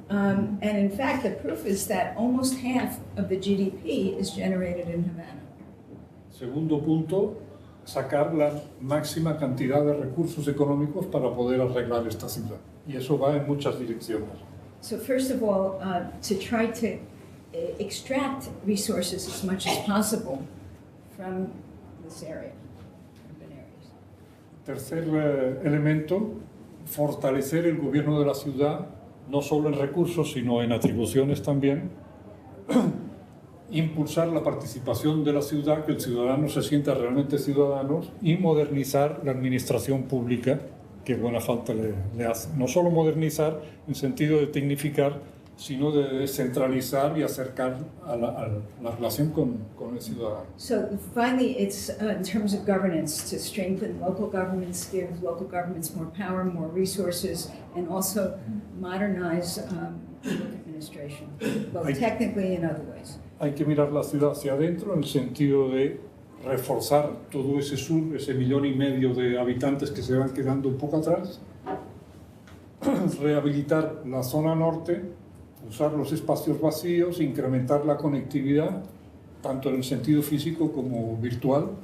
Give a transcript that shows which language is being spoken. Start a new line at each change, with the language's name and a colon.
English: And in fact, the proof is that almost half of the GDP is generated in Havana.
Spanish: Segundo punto, sacar la máxima cantidad de recursos económicos para poder arreglar esta ciudad. Y eso va en muchas direcciones.
English: So first of all, to try to extract resources as much as possible from this area, urban areas.
Spanish: Tercer elemento, fortalecer el gobierno de la ciudad, no solo en recursos, sino en atribuciones también. Impulsar la participación de la ciudad, que el ciudadano se sienta realmente ciudadano, y modernizar la administración pública, que buena falta le hace. No solo modernizar en sentido de tecnificar, sino de descentralizar y acercar a la relación con el ciudadano.
English: So finally, it's in terms of governance, to strengthen local governments, give local governments more power, more resources, and also modernize public administration, both technically and other ways.
Spanish: Hay que mirar la ciudad hacia adentro en el sentido de reforzar todo ese sur, ese 1,5 millones de habitantes que se van quedando un poco atrás, rehabilitar la zona norte, usar los espacios vacíos, incrementar la conectividad, tanto en el sentido físico como virtual.